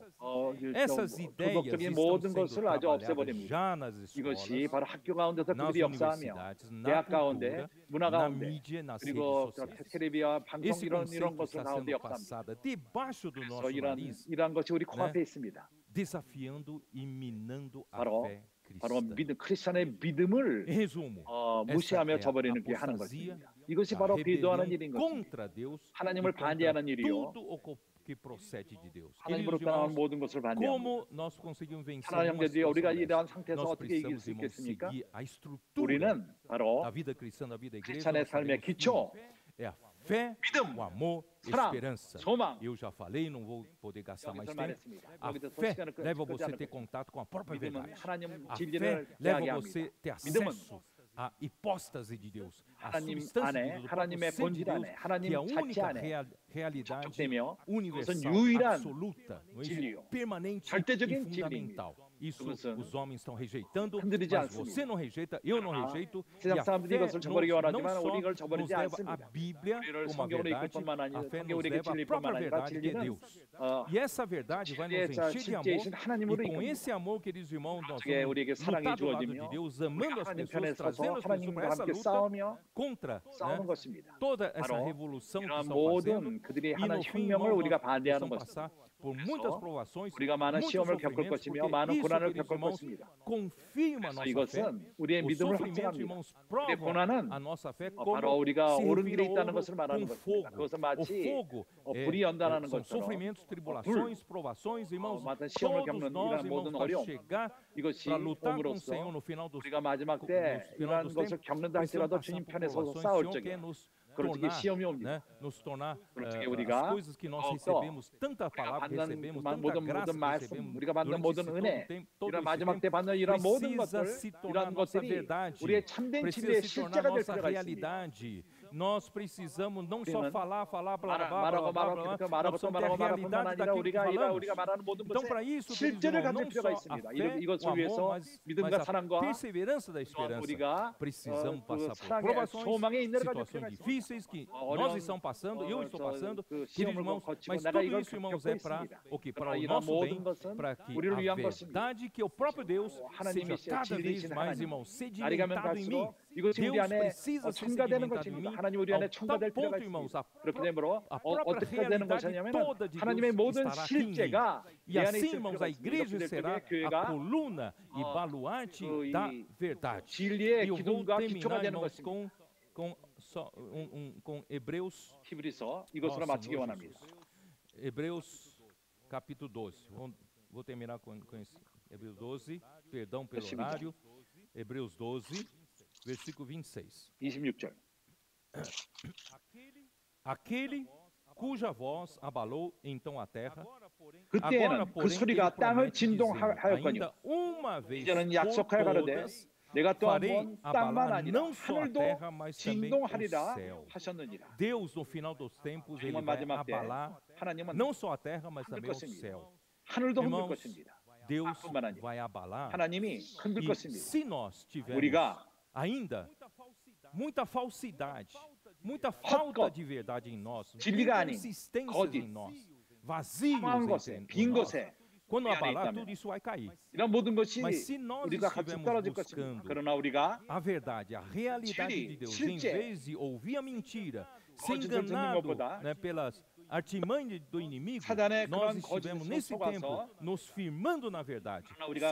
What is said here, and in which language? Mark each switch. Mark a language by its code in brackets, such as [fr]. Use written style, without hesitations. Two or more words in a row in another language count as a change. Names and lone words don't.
[pt] Essas ideias estão sendo trabalhadas já nas escolas, nas universidades, na cultura, na mídia, nas redes sociais. Esse conceito está sendo passado debaixo do nosso nariz, né, desafiando e minando a fé [ko] 바로 크리스천의 믿음을 무시하며 저버리는 게 하는 것입니다. 이것이 바로 배도하는 일인 것입니다. 하나님을 반대하는 일이요. 하나님으로 떠나는 모든 것을 반대합니다. 하나님 형제들이 우리가 이러한 상태에서 어떻게 이길 수 있겠습니까? 우리는 바로 크리스천의 삶의 기초, [pt] fé, o amor, esperança. Eu já falei, não vou poder gastar mais tempo. A fé leva você a ter contato com a própria verdade. A fé leva você a ter acesso à hipóstase de Deus, a substância de Deus, o próprio ser de Deus, que é a única realidade universal, absoluta, permanente e fundamental. Isso os homens estão rejeitando, [ko] 흔들리지 [pt] mas [ko] 않습니다. [pt] você não rejeita, eu não rejeito. E [ko] 세상 [pt] a [ko] 사람들이 [pt] fé [ko] 이것을 저버리기 원하지만 [pt] não só [ko] 우리가 [pt] nos [ko] 저버리지 [pt] leva a [ko] 않습니다. [pt] Bíblia [ko] 우리를 [pt] como a [ko] 성경으로 이끌 [pt] verdade, [ko] 뿐만 [pt] a [ko] 아니라 [pt] fé [ko] 성경 [pt] nos [ko] 우리에게 [pt] leva à [ko] 진리일 [pt] própria [ko] 뿐만 아니라 [pt] verdade de [ko] 진리는 [pt] Deus. E essa verdade vai nos [ko] 진리의 [pt] encher de amor, [ko] 실제이신 하나님으로 [pt] e com [ko] 이끕니다. [pt] esse amor, queridos irmãos, nós [ko] 어떻게 [pt] vamos [ko] 우리에게 사랑이 [pt] lutar do lado de [ko] 주어지며 [pt] Deus, [ko] 우리 [pt] amando as [ko] 하나님 편에 [pt] pessoas, trazendo [ko] 서서 [pt] as pessoas para [ko] 하나님과 [pt] essa [ko] 함께 [pt] luta [ko] 싸우며 [pt] contra, [ko] 싸우는 [pt] né, [ko] 것입니다. [pt] toda essa [ko] 바로 [pt] revolução que [ko] 이러한 [pt] estão fazendo. [ko] 모든 그들의 [pt] E [ko] 하나님 [pt] no fim, [ko] 혁명을 [pt] irmãos, [ko] 우리가 [pt] nós [ko] 반대하는 [pt] vamos [ko] 것입니다. [pt] passar por muitas provações, [ko] 우리가 많은 [pt] muitos [ko] 시험을 겪을 [pt] sofrimentos, [ko] 것이며 [pt] porque [ko] 많은 [pt] isso, [ko] 고난을 [pt] queridos [ko] 겪을 [pt] irmãos, [ko] 것입니다. [pt] confirma a [ko] 그래서 [pt] nossa fé. [ko] 이것은 우리의 [pt] Os [ko] 믿음을 [pt] sofrimentos, [ko] 확증합니다. [pt] irmãos, [ko] 우리의 [pt] provam [ko] 고난은 [pt] a nossa fé [ko] 바로 [pt] como [ko] 우리가 [pt] se [ko] 옳은 길에 [pt] revira [ko] 있다는 [pt] ouro [ko] 것을 말하는 [pt] com [ko] 것입니다. [pt] fogo. [ko] 그것은 [pt] O [ko] 마치 [pt] fogo [ko] 불이 연단하는 [pt] são [ko] 것처럼 [pt] sofrimentos, tribulações, provações, irmãos. [ko] 마땅 시험을 [pt] Todos [ko] 겪는 [pt] nós, [ko] 이러한 [pt] irmãos, [ko] 모든 [pt] para [ko] 어려움, [pt] chegar [ko] 이것이 [pt] para lutar com o [ko] 봄으로써 [pt] Senhor no final dos [ko] 우리가 마지막 때 [pt] final [ko] 이러한 [pt] dos [ko] 것을 [pt] tempos, [ko] 겪는다 [pt] precisamos [ko] 할지라도 [pt] passar [ko] 주님 [pt] por [ko] 편에 서서 [pt] provações, [ko] 싸울 [pt] Senhor quer [ko] 적에 [pt] nos [ko] 그럴 적에 [pt] tornar, [ko] 시험이 옵니다. [pt] né, nos tornar [ko] 그럴 적에 [pt] as [ko] 우리가 [pt] coisas que nós [ko] 더욱더 [pt] recebemos, tanta [ko] 우리가 [pt] palavra que [ko] 받는 [pt] recebemos, tanta [ko] 모든 [pt] graça que [ko] 말씀, [pt] recebemos [ko] 우리가 받는 [pt] durante [ko] 모든 [pt] esse [ko] 은혜, [pt] todo [ko] 이런 [pt] esse [ko] 마지막 [pt] tempo, [ko] 때 받는 이런 모든 [pt] precisa [ko] 것들, [pt] se tornar [ko] 이런 [pt] nossa [ko] 것들이 [pt] verdade, [ko] 우리의 참된 [pt] precisa [ko] 진리의 [pt] se tornar [ko] 실제가 될 [pt] nossa [ko] 필요가 있습니다. [pt] realidade. Nós precisamos não só [ko] 우리는 [pt] falar, blá, blá, blá, [ko] 말하고 [pt] blá, [ko] 말하고 [pt] blá, [ko] 그렇게 [pt] nós [ko] 말하고 또 [pt] precisamos ter a [ko] 말하고 말할 [pt] realidade [ko] 뿐만 아니라 [pt] daquilo que falamos. [ko] 우리가 말하는 모든 [pt] Então, [ko] 것에 [pt] para isso, queridos [ko] 실제를 [pt] irmãos, [ko] 가질 [pt] não [ko] 필요가 [pt] só a [ko] 있습니다. [pt] fé, [ko] 이것을 [pt] o amor, [ko] 위해서 [pt] mas [ko] 믿음과 [pt] a [ko] 사랑과 [pt] perseverança da esperança. [ko] 우리가 [pt] Precisamos [ko] 그 [pt] passar por [ko] 사랑의 [pt] provações, [ko] 소망의 인내를 가질 [pt] situações [ko] 필요가 있습니다. [pt] difíceis que nós estamos passando, eu estou passando, [ko] 그 [pt] queridos [ko] 시험을 [pt] irmãos, [ko] 거치고 [pt] mas [ko] 내가 [pt] tudo [ko] 이걸 [pt] isso, irmãos, [ko] 겪고 [pt] é para [ko] 있습니다. [pt] o que? Para [ko] 그러나 [pt] o [ko] 이러한 [pt] nosso bem, [ko] 모든 것은 [pt] para que [ko] 우리를 [pt] a [ko] 위한 것입니다. [pt] verdade, que o próprio Deus seja [ko] 하나님이 [pt] cada vez [ko] 진리이신 [pt] mais, [ko] 하나님. [pt] irmãos, [ko] 날이 가면 [pt] sedimentado em mim. [ko] 갈수록 이것이 우리 [pt] Deus [ko] 안에 [pt] precisa ser [ko] 첨가되는 [pt] sedimentado em [ko] 것입니다. [pt] mim, [ko] 하나님 우리 [pt] ao [ko] 안에 [pt] tal [ko] 첨가될 필요가 [pt] ponto, irmãos, [ko] 있습니다. 그렇게 되므로 [pt] a própria [ko] 어떻게 되는 [pt] realidade [ko] 것이냐면 [pt] toda de [ko] 하나님의 [pt] Deus [ko] 모든 [pt] estará aqui em mim. [ko] 실제가 [pt] E [ko] 내 안에 [pt] assim, [ko] 있을 [pt] irmãos, [ko] 필요가 [pt] a [ko] 있습니다. [pt] igreja [ko] 그렇기 [pt] será [ko] 때문에 [pt] a [ko] 교회가 [pt] coluna e baluarte [ko] 그 [pt] da [ko] 이 [pt] verdade. [ko] 진리의 [pt] E eu vou [ko] 기둥과 기초가 [pt] terminar, [ko] 되는 [pt] irmãos, [ko] 것입니다. [pt] com Hebreus. [ko] 히브리서 이것으로 마치기 [pt] Senhor [ko] 원합니다. [pt] Jesus. Hebreus capítulo 12. Vou terminar com esse. Hebreus 12, perdão pelo horário. Hebreus 12, versículo 26. [ko] 26절. [pt] Aquele cuja voz abalou então a terra, [ko] 그때에는 그 소리가 땅을 진동하였거니와 [pt] ainda uma vez [ko] 이제는 [pt] por [ko] 약속하여 가로되 [pt] todas [ko] 내가 또 한 [pt] farei [ko] 번 땅만 [pt] abalar [ko] 아니라 [pt] não só a [ko] 하늘도 [pt] terra, mas também o [ko] 진동하리라 [pt] céu. [ko] 하셨느니라. [pt] Deus, no final dos tempos, ele [ko] 정말 [pt] vai [ko] 마지막 때 [pt] abalar [ko] 하나님은 [pt] não só a terra, mas [ko] 흔들 [pt] também o [ko] 것입니다. [pt] céu. [ko] 하늘도 흔들 [pt] Irmãos, [ko] 것입니다. [pt] Deus [ko] 뿐만 아니라 [pt] vai abalar. [ko] 하나님이 흔들 [pt] E [ko] 것입니다. [pt] se nós tivermos [ko] 우리가 [pt] ainda muita falsidade, muita falta de verdade em nós, [ko] 진리가 아닌 [pt] inconsistências [ko] 거짓, [pt] em nós, vazios [ko] 상한 것에 [pt] em [ko] 빈 [pt] nós, [ko] 것에 [pt] quando [ko] 우리 안에 [pt] abalar, [ko] 있다면 [pt] tudo isso vai cair. [ko] 이런 모든 것이 [pt] Mas se nós [ko] 우리가 같이 [pt] estivermos [ko] 떨어질 것입니다. [pt] buscando [ko] 그러나 우리가 [pt] a verdade, a realidade [ko] 진리, [pt] de Deus, [ko] 실제, [pt] em vez de ouvir a mentira, ser [ko] 거짓을 듣는 [pt] enganado, [ko] 것보다 [pt] né, pelas artimanhas do inimigo, [ko] 사단의 [pt] nós [ko] 그런 [pt] estivemos [ko] 거짓에 [pt] nesse [ko] 속아서 [pt] tempo nos firmando na verdade, [ko] 우리가